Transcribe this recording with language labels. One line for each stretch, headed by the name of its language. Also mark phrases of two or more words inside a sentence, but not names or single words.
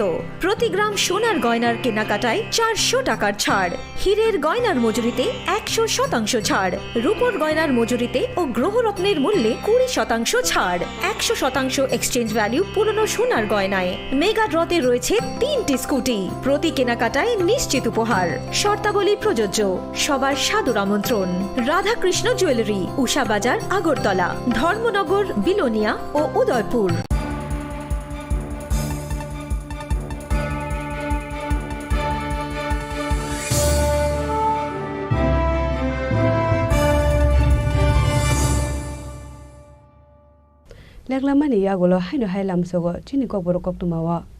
Bangla: প্রতি গ্রাম সোনার গয়নার কেনাকাটায় 400 টাকার ছাড়, হীরের গয়নার মজুরিতে 100% ছাড়, রূপোর গয়নার মজুরিতে ও গ্রহরত্নের মূল্যে 20% ছাড়, 100%
English: exchange value
Bangla: পুরনো সোনার গয়নায়। মেগা ড্রতে রয়েছে 3টি স্কুটি, প্রতি কেনাকাটায় নিশ্চিত উপহার। শর্তাবলী প্রযোজ্য। সবার সাদর আমন্ত্রণ। রাধাকৃষ্ণ জুয়েলারি, উষা বাজার, আগরতলা, ধর্মনগর, বিলোনিয়া ও উদয়পুর।
Kok Borok: Leglamani yagolo haino hailam sogo chini kokboro koktumawa.